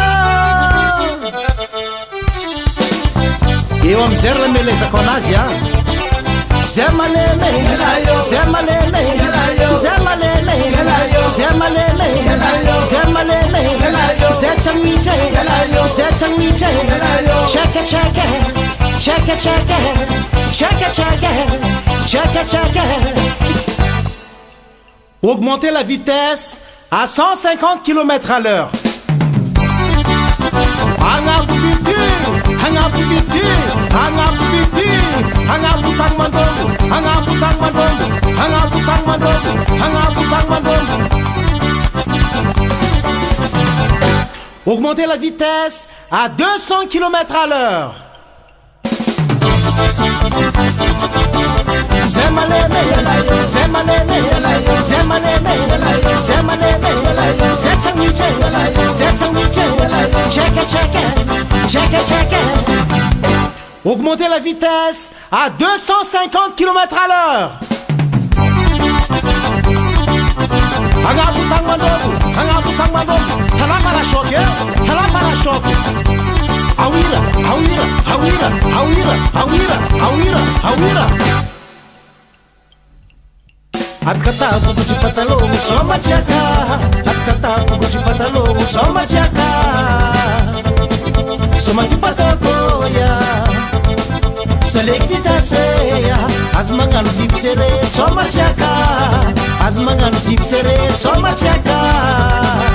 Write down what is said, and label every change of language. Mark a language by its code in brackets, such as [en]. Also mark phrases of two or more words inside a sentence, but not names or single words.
[mg] Eo amizay raha melezako anazy a zay maleme, zay maleme, zay maleme, zay maleme, zay maleme, zay tsagnitry, zay tsagnitry. Chaka chaka, chaka chaka, chaka chaka, chaka chaka. [fr] Augmentez la vitesse à 150 km/h. [mg] Agnapo vity, agnapo vity, agnapo vity, agnapo tagny mandongo, agnapo tagny mandongo, agnapo tagny mandongo, agnapo tagny mandongo. [fr] Augmentez la vitesse à 200 km/h. [mg] Zay maleme, zay maleme, zay maleme, zay maleme, zay tsagnitry, zay tsagnitry. Chaka chaka, chaka chaka. [fr] Augmentez la vitesse à 250 km/h. [mg] Agnapo tagny mandongo, agnapo tagny mandongo. Tala para-choque, tala para-choque. Awira, awira, awira, awira, awira, awira, awira. Atkatabogotra pataloha motsoma tsiaka, atkatabogotra pataloha motsoma tsiaka. Soma ty patako ya salegy vitesse ya, azy magnano zipo seré tsoma tsiaka, azy magnano zipo seré tsoma tsiaka.